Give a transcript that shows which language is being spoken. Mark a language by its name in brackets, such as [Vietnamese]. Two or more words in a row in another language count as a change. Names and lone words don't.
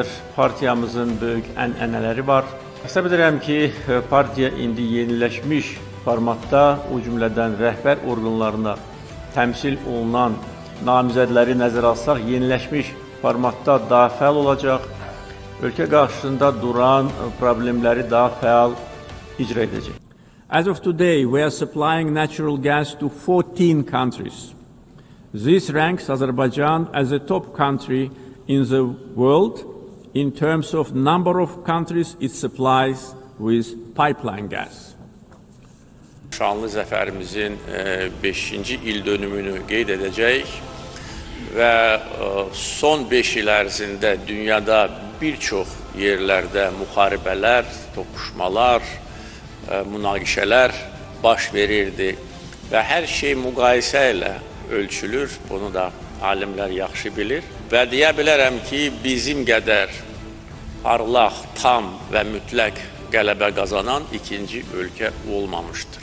[Azerbaijani] Partiyamızın böyük ənənələri var. Hesab edirəm ki, partiya indi yeniləşmiş formatda, o cümlədən rəhbər orqanlarına təmsil olunan namizədləri nəzərə alsaq, yeniləşmiş formatda daha fəal olacaq. Ölkə qarşısında duran problemləri daha fəal icra edəcək. [English] As of today, we are supplying natural gas to 14 countries. This ranks Azerbaijan as a top country in the world in terms of number of countries it supplies with pipeline gas. [Azerbaijani] Şanlı zəfərimizin 5-ci il dönümünü qeyd edəcək və son 5 il ərzində dünyada bir çox yerlərdə müharibələr, toqquşmalar, münaqişələr baş verirdi və hər şey müqayisə ilə ölçülür, bunu da alimlər yaxşı bilir və deyə bilərəm ki, bizim qədər parlaq, tam və mütləq qələbə qazanan ikinci ölkə olmamışdır.